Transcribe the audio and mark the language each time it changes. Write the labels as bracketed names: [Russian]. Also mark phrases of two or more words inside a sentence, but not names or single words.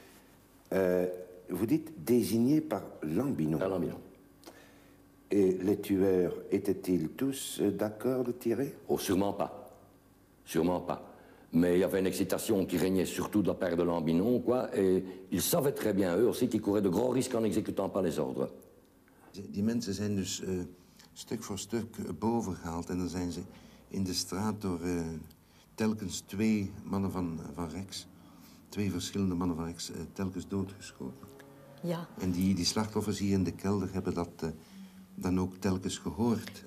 [French] Vous dites désignés par Lambinon. Par Lambinon. Et les tueurs étaient-ils tous d'accord de tirer? Oh, sûrement pas. Sûrement pas. Mais il y avait une excitation qui régnait surtout de la part de Lambinon, quoi, et ils savaient très bien, eux aussi, qu'ils couraient de gros risques en n'exécutant pas les ordres. [Dutch] Die mensen zijn dus stuk voor stuk boven gehaald en dan zijn ze in de straat door telkens 2 mannen van Rex, 2 verschillende mannen van Rex, telkens doodgeschoten. Ja. En die slachtoffers hier in de kelder hebben dat dan ook telkens gehoord.